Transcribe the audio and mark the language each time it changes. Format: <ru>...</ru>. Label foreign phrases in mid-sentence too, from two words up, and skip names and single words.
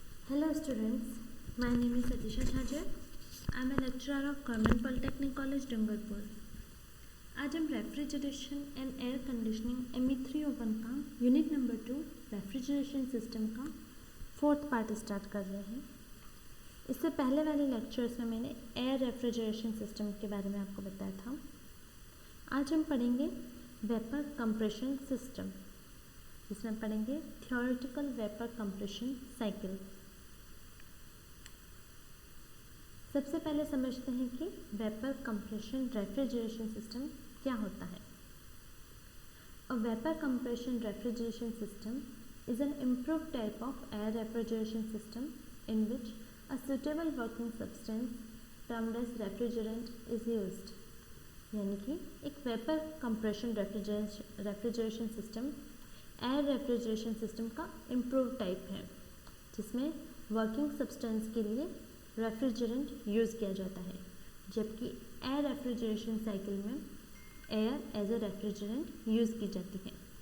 <en>Hello students, my name is Satisha Chhajer. I am a lecturer of Government Polytechnic College, Dungarpur.</en> <hi>आज हम</hi> <en>refrigeration and air conditioning</en> <hi>ME301 का</hi> <en>unit number 2 refrigeration system</en> <hi>का</hi> <en>fourth part start</en> <hi>कर रहे हैं। इससे पहले वाले लेक्चर्स में मैंने</hi> <en>air refrigeration system</en> <hi>के बारे में आपको बताया था। आज हम पढ़ेंगे</hi> <en>vapour compression system,</en> <hi>जिसमें पढ़ेंगे</hi> <en>theoretical vapour compression cycle.</en> <hi>सबसे पहले समझते हैं कि</hi> <en>vapour compression refrigeration system</en> <hi>क्या होता है।</hi> <en>a vapour compression refrigeration system is an improved type of air refrigeration system in which a suitable working substance termed as refrigerant is used।</en> <hi>यानी कि एक</hi> <en>vapour compression refrigeration system air refrigeration system</en> <hi>का</hi> <en>improve type</en> <hi>है, जिसमें</hi> <en>working substance</en> <hi>के लिए</hi> <en>refrigerant use</en> <hi>किया जाता है, जबकि</hi> <en>air refrigeration cycle</en> <hi>में</hi> <en>air as a refrigerant use</en> <hi>की जाती है।</hi>